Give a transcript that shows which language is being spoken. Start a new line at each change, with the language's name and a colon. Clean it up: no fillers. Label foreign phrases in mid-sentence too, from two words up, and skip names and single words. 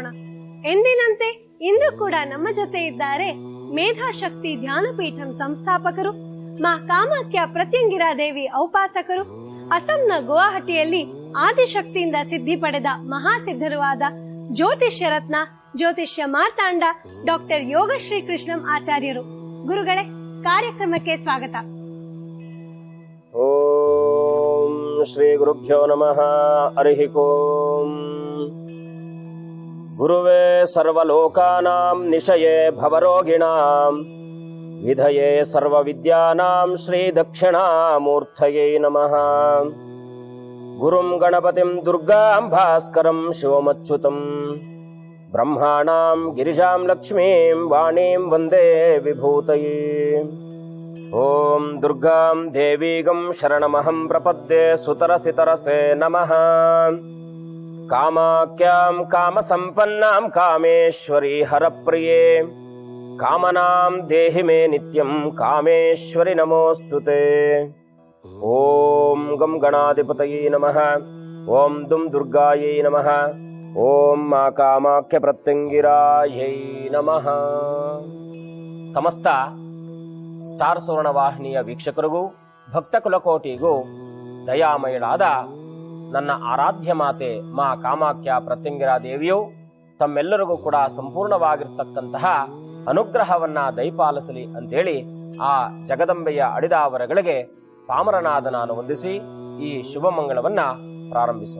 Kannada: ಎಂದಿನಂತೆ ಇಂದು ಕೂಡ ನಮ್ಮ ಜೊತೆ ಇದ್ದಾರೆ ಮೇಧಾಶಕ್ತಿ ಧ್ಯಾನಪೀಠಂ ಸಂಸ್ಥಾಪಕರು, ಮಾ ಕಾಮಾಖ್ಯ ಪ್ರತ್ಯಂಗಿರಾ ದೇವಿ ಔಪಾಸಕರು, ಅಸ್ಸಾಂನ ಗುವಾಹಟಿಯಲ್ಲಿ ಆದಿಶಕ್ತಿಯಿಂದ ಸಿದ್ಧಿ ಪಡೆದ ಮಹಾಸಿದ್ಧರು ಆದ ಜ್ಯೋತಿಷ್ಯ ರತ್ನ, ಜ್ಯೋತಿಷ್ಯ ಮಾರ್ತಾಂಡ ಡಾಕ್ಟರ್ ಯೋಗಶ್ರೀ ಕೃಷ್ಣಂ ಆಚಾರ್ಯರು. ಗುರುಗಳೇ, ಕಾರ್ಯಕ್ರಮಕ್ಕೆ ಸ್ವಾಗತ.
Sanskrit: ಓಂ ಶ್ರೀ ಗುರುಭ್ಯೋ ನಮಃ. ಹರಿ ಓಂ. ಗುರುವೇ ಸರ್ವಲೋಕಾನಾಂ ನಿಶಯೇ ಭವರೋಗಿಣಾಂ ವಿಧಯೇ ಸರ್ವವಿದ್ಯಾನಾಂ ಶ್ರೀ ದಕ್ಷಿಣಾಮೂರ್ತಯೇ ನಮಃ. ಗುರುಂ ಗಣಪತಿಂ ದುರ್ಗಾಂ ಭಾಸ್ಕರಂ ಶಿವಮಚ್ಯುತಂ ಬ್ರಹ್ಮಾಣಾಂ ಗಿರಿಜಾಂ ಲಕ್ಷ್ಮೀಂ ವಾಣೀಂ ವಂದೇ ವಿಭೂತಯೇ. ಓಂ ದುರ್ಗಾಂ ದೇವೀಗಂ ಶರಣಮಹಂ ಪ್ರಪದ್ಯೆ ಸುತರಸಿತರಸೆ ನಮಃ. ಕಾಮಾಖ್ಯಾಂ ಕಾಮಸಂಪನ್ನಾಂ ಕಾಮೇಶ್ವರಿ ಹರಪ್ರಿಯೇ ಕಾಮನಾಂ ದೇಹಿ ಮೇ ನಿತ್ಯಂ ಕಾಮೇಶ್ವರಿ ನಮೋಸ್ತುತೆ. ಓಂ ಗಂ ಗಣಾಧಿಪತಯೇ ನಮಃ. ಓಂ ದುಂ ದುರ್ಗಾಯೈ ನಮಃ. ಓಂ ಮಾ ಕಾಮಾಖ್ಯ ಪ್ರತ್ಯಂಗಿರಾಯೈ ನಮಃ.
Kannada: ಸಮಸ್ತ ಸ್ಟಾರ್ ಸುವರ್ಣ ವಾಹಿನಿಯ ವೀಕ್ಷಕರಿಗೂ ಭಕ್ತ ಕುಲಕೋಟಿಗೂ ದಯಾಮಯಳಾದ ನನ್ನ ಆರಾಧ್ಯ ಮಾತೆ ಮಾ ಕಾಮಾಖ್ಯ ಪ್ರತ್ಯಂಗಿರಾ ದೇವಿಯು ತಮ್ಮೆಲ್ಲರಿಗೂ ಕೂಡ ಸಂಪೂರ್ಣವಾಗಿರ್ತಕ್ಕಂತಹ ಅನುಗ್ರಹವನ್ನ ದಯಪಾಲಿಸಲಿ ಅಂತೇಳಿ ಆ ಜಗದಂಬೆಯ ಅಡಿದಾವರಗಳಿಗೆ ಪಾಮರನಾದ ನಾನು ವಂದಿಸಿ ಈ ಶುಭ ಮಂಗಳವನ್ನ ಪ್ರಾರಂಭಿಸೋಣ.